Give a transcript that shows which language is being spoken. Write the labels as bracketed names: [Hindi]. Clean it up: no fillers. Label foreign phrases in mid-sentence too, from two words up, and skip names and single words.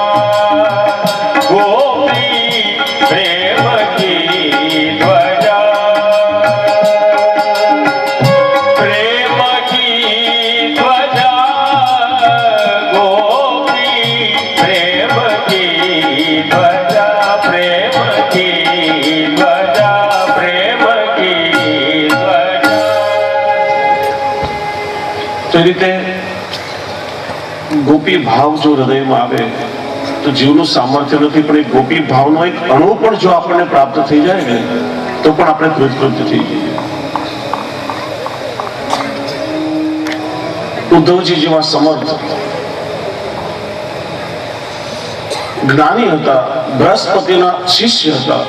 [Hindi] गोपी प्रेम की ध्वजा, प्रेम की ध्वजा, गोपी प्रेम की ध्वजा, प्रेम की ध्वजा, प्रेम की ध्वजा। [Gujarati] તો એ રીતે ગોપી ભાવ જો હૃદયમાં આવે તો જીવનું સામર્થ્ય નથી, પણ એ ગોપી ભાવનો એક અણુ પણ જો આપણને પ્રાપ્ત થઈ જાય ને તો પણ આપણે કૃતકૃત્ય થઈ જઈએ। ઉદ્ધવજી જેવા સમર્થ જ્ઞાની હતા, બૃહસ્પતિના શિષ્ય હતા.